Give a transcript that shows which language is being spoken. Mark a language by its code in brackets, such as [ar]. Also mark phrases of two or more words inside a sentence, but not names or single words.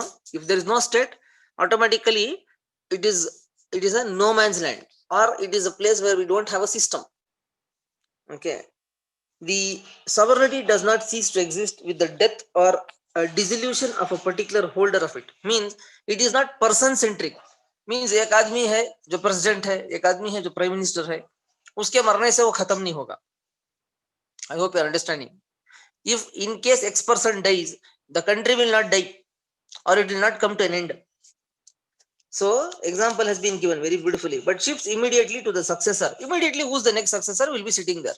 [en] If there is no state, automatically it is a no man's land, or it is a place where we don't have a system. Okay. The sovereignty does not cease to exist with the death or dissolution of a particular holder of it. Means it is not person centric. [hi] Means एक आदमी है जो president है, एक आदमी है जो [en] prime minister [hi] है, उसके मरने से वो खत्म नहीं होगा. [en] I hope you are understanding. If in case X person dies, the country will not die, or it will not come to an end. So example has been given very beautifully, but shifts immediately to the successor. Immediately, who's the next successor will be sitting there.